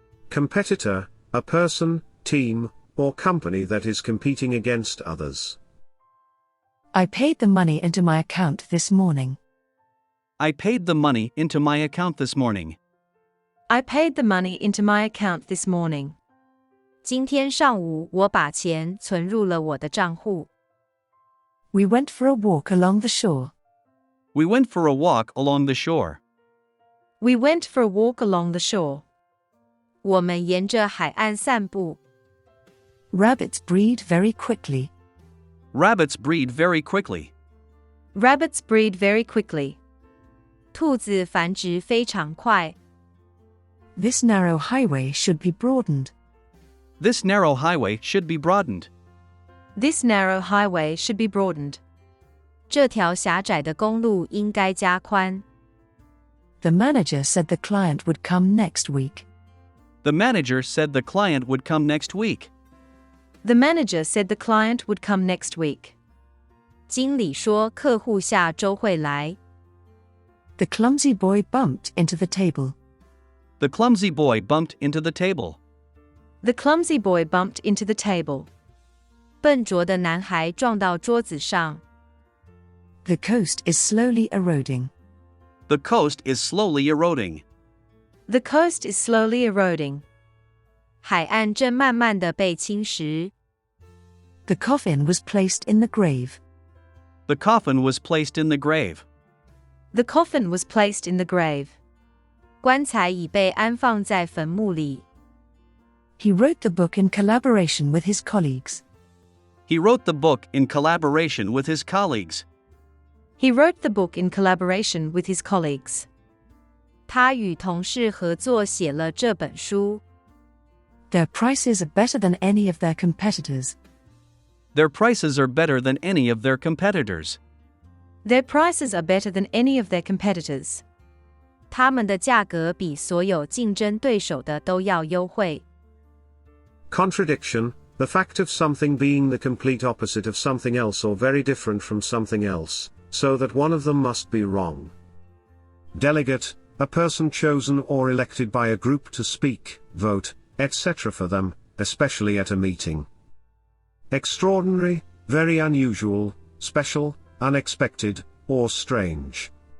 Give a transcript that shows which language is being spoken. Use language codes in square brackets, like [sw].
[en] Competitor, a person, team, or company that is competing against others. I paid the money into my account this morning. I paid the money into my account this morning. I paid the money into my account this morning. [zh] 今天上午我把钱存入了我的账户。 [en] We went for a walk along the shore. We went for a walk along the shore. We went for a walk along the shore. [zh] 我们沿着海岸散步。 [en] Rabbits breed very quickly. Rabbits breed very quickly. Rabbits breed very quickly. [zh] 兔子繁殖非常快。 [en] This narrow highway should be broadened. This narrow highway should be broadened. This narrow highway should be broadened. [zh] 这条狭窄的公路应该加宽。 [en] The manager said the client would come next week. The manager said the client would come next week. The manager said the client would come next week. [zh] 经理说客户下周会来。 [en] The clumsy boy bumped into the table. The clumsy boy bumped into the table. The clumsy boy bumped into the table. [zh] 笨拙的男孩撞到桌子上。 [en] The coast is slowly eroding. The coast is slowly eroding. The coast is slowly eroding. [zh] 海岸正慢慢地被侵蚀。 [en] The coffin was placed in the grave. The coffin was placed in the grave. The coffin was placed in the grave. [zh] 棺材已被安放在坟墓里。 [en] He wrote the book in collaboration with his colleagues. He wrote the book in collaboration with his colleagues. He wrote the book in collaboration with his colleagues. [zh] 他与同事合作写了这本书。 [en] Their prices are better than any of their competitors. Their prices are better than any of their competitors. Their prices are better than any of their competitors. [zh] 他们的价格比所有竞争对手的都要优惠。 [en] Contradiction, the fact of something being the complete opposite of something else or very different from something else, so that one of them must be wrong. Delegate, a person chosen or elected by a group to speak, vote, etc. for them, especially at a meeting. Extraordinary, very unusual, special, unexpected, or strange.